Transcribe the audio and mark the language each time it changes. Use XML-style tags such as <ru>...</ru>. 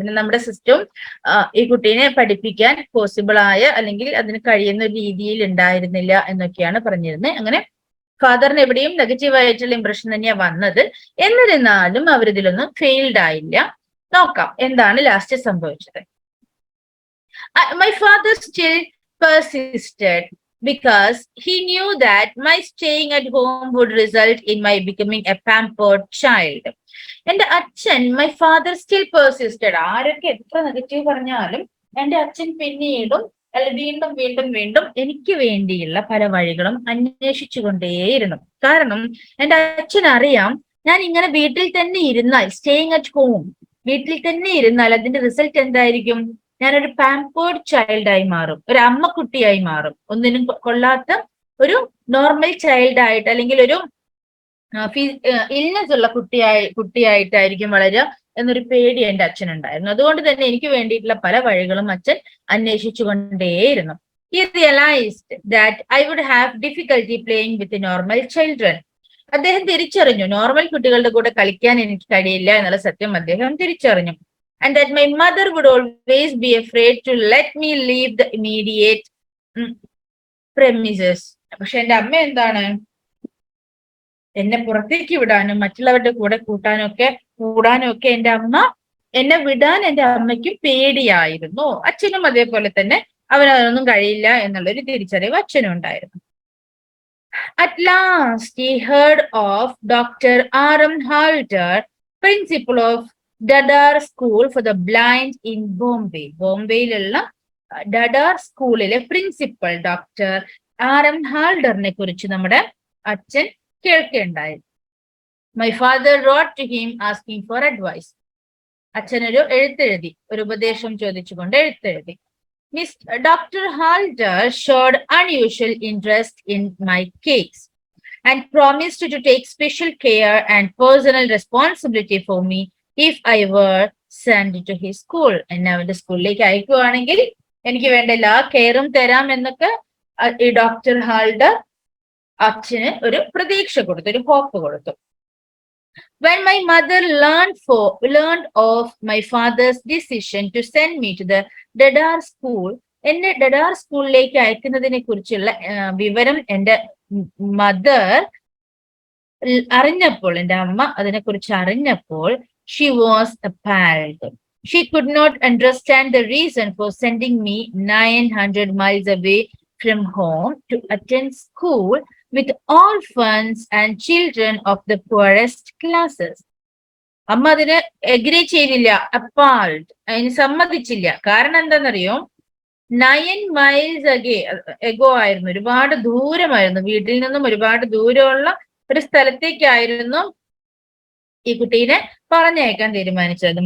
<ml>പിന്നെ നമ്മുടെ സിസ്റ്റം ഈ കുട്ടീനെ പഠിപ്പിക്കാൻ പോസിബിൾ ആയ അല്ലെങ്കിൽ അതിന് കഴിയുന്ന രീതിയിൽ ഉണ്ടായിരുന്നില്ല എന്നൊക്കെയാണ് പറഞ്ഞിരുന്നത്. അങ്ങനെ ഫാദറിന് എവിടെയും നെഗറ്റീവ് ആയിട്ടുള്ള ഇംപ്രഷൻ തന്നെയാണ് വന്നത്. എന്നിരുന്നാലും അവരിതിലൊന്നും ഫെയിൽഡ് ആയില്ല. നോക്കാം എന്താണ് ലാസ്റ്റ് സംഭവിച്ചത്.</ml> <en>My father still persisted because he knew that my staying at home would result in my becoming a pampered child.</en> <ml>എന്റെ അച്ഛൻ,</ml> <en>my father still persisted,</en> <ml>ആരൊക്കെ എത്ര നെഗറ്റീവ് പറഞ്ഞാലും എന്റെ അച്ഛൻ പിന്നീടും വീണ്ടും വീണ്ടും വീണ്ടും എനിക്ക് വേണ്ടിയുള്ള പല വഴികളും അന്വേഷിച്ചുകൊണ്ടേയിരുന്നു. കാരണം എന്റെ അച്ഛൻ അറിയാം, ഞാൻ ഇങ്ങനെ വീട്ടിൽ തന്നെ ഇരുന്നാൽ, സ്റ്റേയിങ് അറ്റ് ഹോം, വീട്ടിൽ തന്നെ ഇരുന്നാൽ അതിന്റെ റിസൾട്ട് എന്തായിരിക്കും? ഞാനൊരു പാമ്പേർഡ് ചൈൽഡായി മാറും, ഒരു അമ്മക്കുട്ടിയായി മാറും, ഒന്നിനും കൊള്ളാത്ത ഒരു നോർമൽ ചൈൽഡായിട്ട്, അല്ലെങ്കിൽ ഒരു ഇൽനെസ് ഉള്ള കുട്ടിയായിട്ടായിരിക്കും വളരുക എന്നൊരു പേടി എന്റെ അച്ഛനുണ്ടായിരുന്നു. അതുകൊണ്ട് തന്നെ എനിക്ക് വേണ്ടിയിട്ടുള്ള പല വഴികളും അച്ഛൻ അന്വേഷിച്ചുകൊണ്ടേയിരുന്നു.</ml> <en>He realized that I would have difficulty playing with the normal children.</en> <ml>അദ്ദേഹം തിരിച്ചറിഞ്ഞു, നോർമൽ കുട്ടികളുടെ കൂടെ കളിക്കാൻ എനിക്ക് കഴിയില്ല എന്നുള്ള സത്യം അദ്ദേഹം തിരിച്ചറിഞ്ഞു.</ml> <en>And that my mother would always be afraid to let me leave the immediate premises.</en> <ml>പക്ഷെ എന്റെ അമ്മ എന്താണ്, എന്നെ പുറത്തേക്ക് വിടാനും മറ്റുള്ളവരുടെ കൂടെ കൂടാനും ഒക്കെ എന്റെ അമ്മ എന്നെ വിടാൻ എന്റെ അമ്മയ്ക്കും പേടിയായിരുന്നു. അച്ഛനും അതേപോലെ തന്നെ അവനതൊന്നും കഴിയില്ല എന്നുള്ളൊരു തിരിച്ചറിവ് അച്ഛനും ഉണ്ടായിരുന്നു.</ml> <en>At last he heard of Dr. R.M. Halder, principal of Dadar School for the Blind in Bombay.</en> <ml>ബോംബെയിലുള്ള ഡഡാർ സ്കൂളിലെ പ്രിൻസിപ്പൽ ഡോക്ടർ R.M. ഹാൾഡറിനെ കുറിച്ച് നമ്മുടെ അച്ഛൻ കേൾക്കുകയുണ്ടായി.</ml> <en>My father wrote to him asking for advice.</en> <ml>അച്ഛനൊരു എഴുത്തെഴുതി, ഒരു ഉപദേശം ചോദിച്ചുകൊണ്ട് എഴുത്തെഴുതി.</ml> <en>Dr. Halder showed unusual interest in my case and promised to take special care and personal responsibility for me if I were sent to his school.</en> <ml>എന്നെ അവന്റെ സ്കൂളിലേക്ക് അയക്കുവാണെങ്കിൽ എനിക്ക് വേണ്ട എല്ലാ കെയറും തരാം എന്നൊക്കെ ഈ ഡോക്ടർ ഹാൾഡർ അച്ഛന് ഒരു പ്രതീക്ഷ കൊടുത്തു, ഒരു ഹോപ്പ് കൊടുത്തു.</ml> <en>When my mother learned of my father's decision to send me to the Dadar school,</en> <ml>എന്നെ ഡഡാർ സ്കൂളിലേക്ക് അയക്കുന്നതിനെ കുറിച്ചുള്ള വിവരം എന്റെ മദർ അറിഞ്ഞപ്പോൾ, എന്റെ അമ്മ അതിനെക്കുറിച്ച് അറിഞ്ഞപ്പോൾ,</ml> <en>she was appalled. She could not understand the reason for sending me 900 miles away from home to attend school with orphans and children of the poorest classes.</en> <ml>അമ്മ അതിന് എഗ്രി ചെയ്തില്ല, അപ്പാൾഡ്, അതിന് സമ്മതിച്ചില്ല. കാരണം എന്താണെന്നറിയോ, 9 miles എഗോ ആയിരുന്നു, ഒരുപാട് ദൂരമായിരുന്നു, വീട്ടിൽ നിന്നും ഒരുപാട് ദൂരമുള്ള ഒരു സ്ഥലത്തേക്കായിരുന്നു ഈ കുട്ടീനെ പറഞ്ഞയക്കാൻ തീരുമാനിച്ചത്.</ml>